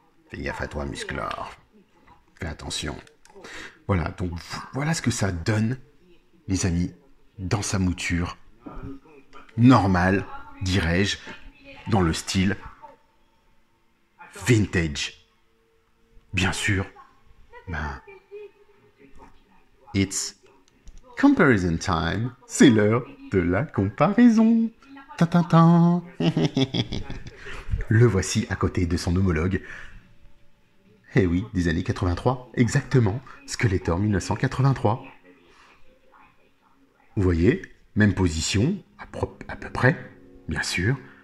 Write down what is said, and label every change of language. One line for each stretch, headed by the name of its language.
French: Fais gaffe à toi, Musclor. Fais attention. Voilà, donc voilà ce que ça donne, les amis, dans sa mouture normale, dirais-je, dans le style vintage. Bien sûr, ben,
English: it's comparison time.
French: C'est l'heure de la comparaison. Tintintin. Le voici à côté de son homologue. Eh oui, des années 83, exactement. Skeletor 1983. Vous voyez, même position, à peu près, bien sûr.